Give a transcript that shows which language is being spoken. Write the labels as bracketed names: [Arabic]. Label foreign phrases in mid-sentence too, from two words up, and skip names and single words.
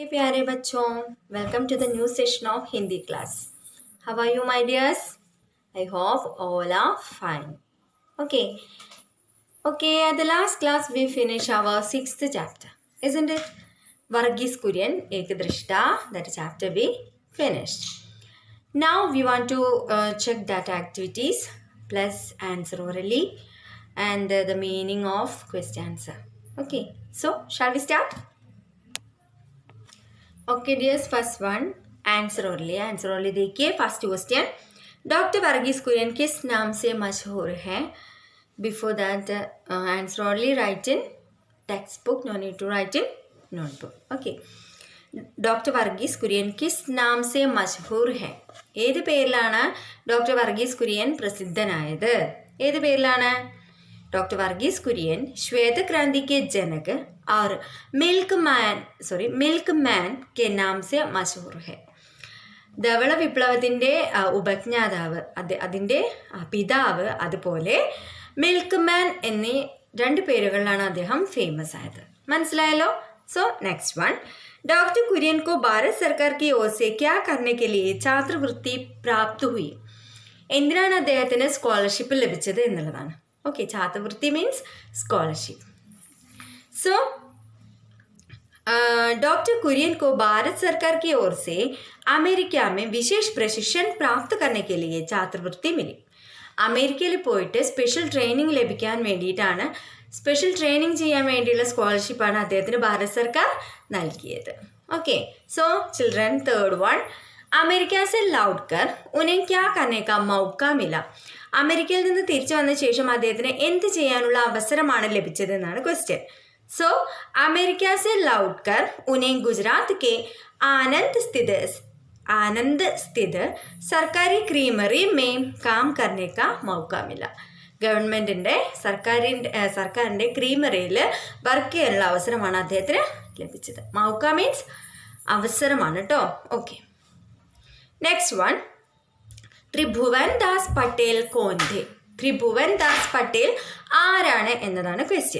[Hindi] प्यारे बच्चों, [English] welcome to the new session of Hindi class. How are you, my dears? I hope all are fine. Okay, at the last class we finished our 6th chapter, isn't it? Varghese Kurian Ekadrishta, that chapter we finished. Now we want to check data activities plus answer orally and the meaning of question answer. Okay, so shall we start? Okay dears, first one answer only देखिए. first question, [Hindi] डॉक्टर वर्गीस कुरियन किस नाम से मशहूर है? [English] Before that answer only write in text book, no need to write in notebook. [Hindi] ओके, डॉक्टर वर्गीस कुरियन किस नाम से मशहूर है? [Malayalam] ഏത് പേരിലാണ് ഡോക്ടർ വർഗീസ് കുര്യൻ പ്രസിദ്ധനായത്? ഏത് പേരിലാണ്? [Hindi] डॉक्टर वर्गीस कुरियन श्वेत क्रांति के जनक और मिल्कमैन के नाम से मशहूर है. [Malayalam] ധവള വിപ്ലവത്തിൻ്റെ ഉപജ്ഞാതാവ്, അതിൻ്റെ പിതാവ്, അതുപോലെ മിൽക്ക് മാൻ എന്നീ രണ്ട് പേരുകളിലാണ് അദ്ദേഹം ഫേമസ് ആയത്. മനസ്സിലായല്ലോ? [English] so next one, [Hindi] डॉक्टर कुरियन को भारत सरकार की ओर से क्या करने के लिए छात्रवृत्ति प्राप्त हुई? [Malayalam] എന്തിനാണ് അദ്ദേഹത്തിന് സ്കോളർഷിപ്പ് ലഭിച്ചത് എന്നുള്ളതാണ്. [Hindi] ओके, छात्रवृत्ति [English] means scholarship. [Hindi] सो डॉक्टर कुरियन को भारत सरकार की ओर से अमेरिका में विशेष प्रशिक्षण प्राप्त करने के लिए छात्रवृत्ति मिली. [Malayalam] അമേരിക്കയിൽ പോയിട്ട് [English] special training [Malayalam] ലഭിക്കാൻ വേണ്ടിയിട്ടാണ്, [English] special training [Malayalam] ചെയ്യാൻ വേണ്ടിയുള്ള സ്കോളർഷിപ്പാണ് അദ്ദേഹത്തിന് ഭാരത് സർക്കാർ നൽകിയത്. [English] Okay, so children, third one, [Hindi] അമേരിക്ക से लौटकर उन्हें क्या करने का मौका मिला? [Malayalam] അമേരിക്കയിൽ നിന്ന് തിരിച്ചു വന്ന ശേഷം അദ്ദേഹത്തിന് എന്ത് ചെയ്യാനുള്ള അവസരമാണ് ലഭിച്ചതെന്നാണ് ക്വസ്റ്റ്യൻ. [Hindi] സോ അമേരിക്ക से लौटकर उन्हें गुजरात के आनंद स्थित सरकारी क्रीमरी में काम करने का मौका मिला. [Malayalam] ഗവൺമെൻറ്റിൻ്റെ സർക്കാരിൻ്റെ ക്രീമറിയിൽ വർക്ക് ചെയ്യാനുള്ള അവസരമാണ് അദ്ദേഹത്തിന് ലഭിച്ചത്. മൗക്ക മീൻസ് അവസരമാണ് കേട്ടോ. [English] Okay, next one, ത്രിഭുവൻ ദാസ് പട്ടേൽ [Hindi] कौन थे? [Malayalam] ത്രിഭുവൻ ദാസ് പട്ടേൽ ആരാണ് എന്നതാണ് ക്വസ്റ്റ്യൻ.